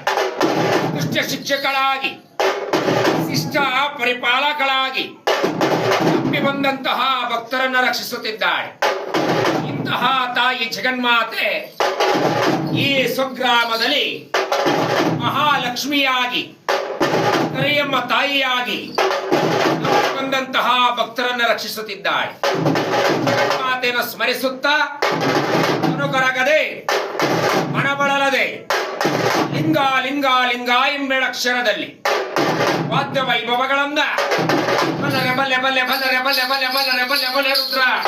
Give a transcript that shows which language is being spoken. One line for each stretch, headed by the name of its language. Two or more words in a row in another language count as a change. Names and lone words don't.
Kannada: ದುಷ್ಟ ಶಿಕ್ಷಕಳಾಗಿ ಶಿಷ್ಟ ಪರಿಪಾಲಕಳಾಗಿ ತಪ್ಪಿ ಬಂದಂತಹ ಭಕ್ತರನ್ನು ರಕ್ಷಿಸುತ್ತಿದ್ದಾಳೆ. ಇಂತಹ ತಾಯಿ ಜಗನ್ಮಾತೆ ಈ ಸ್ವಗ್ರಾಮದಲ್ಲಿ ಮಹಾಲಕ್ಷ್ಮಿಯಾಗಿ ಕರಿಯಮ್ಮ ತಾಯಿಯಾಗಿ ಬಂದಂತಹ ಭಕ್ತರನ್ನು ರಕ್ಷಿಸುತ್ತಿದ್ದಾಳೆ. ಮಾತೆಯನ್ನು ಸ್ಮರಿಸುತ್ತಾ ಅನುಕರಗದೆ ಮನಬಳಲದೆ ಲಿಂಗ ಲಿಂಗ ಲಿಂಗ ಎಂಬೆಳಕ್ಷರದಲ್ಲಿ ವಾದ್ಯ ವೈಭವಗಳನ್ನ ಬಲ್ಲರೆ ಬಲ್ಲೆ ಬಲ್ಲೆ ಬಲ್ಲರೆ ಬಲ್ಲೆ ಬಲ್ಲೆ ಬಲ್ಲರೆ ಬಲ್ಲೆ ಬಲ್ಲೆ ರುದ್ರ